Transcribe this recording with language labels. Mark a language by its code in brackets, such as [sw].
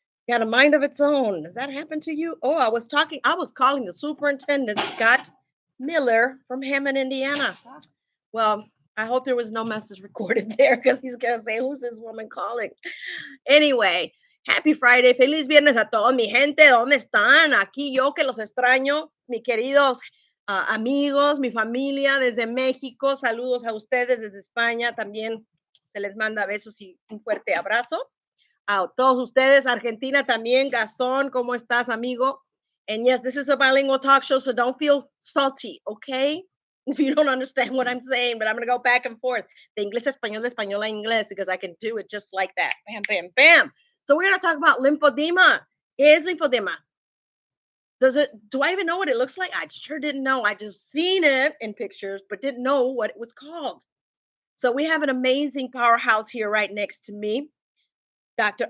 [en] Got a mind of its own. Does that happen to you? Oh, I was calling the superintendent, Scott Miller from Hammond, Indiana. Well, I hope there was no message recorded there because he's going to say, who's this woman calling? Anyway, happy Friday. [es] Feliz viernes a todos, mi gente. ¿Dónde están? Aquí yo que los extraño, mis queridos amigos, mi familia desde México. Saludos a ustedes desde España. También se les manda besos y un fuerte abrazo. A todos ustedes, Argentina también. Gastón, ¿cómo estás, amigo? [en] And yes, this is a bilingual talk show, so don't feel salty, okay? If you don't understand what I'm saying, but I'm going to go back and forth. [es] De inglés a español, de español a inglés, [en] because I can do it just like that. Bam, bam, bam. So we're going to talk about lymphedema. [es] ¿Qué es lymphedema? [en] Do I even know what it looks like? I sure didn't know. I just seen it in pictures, but didn't know what it was called. So we have an amazing powerhouse here right next to me, Dr.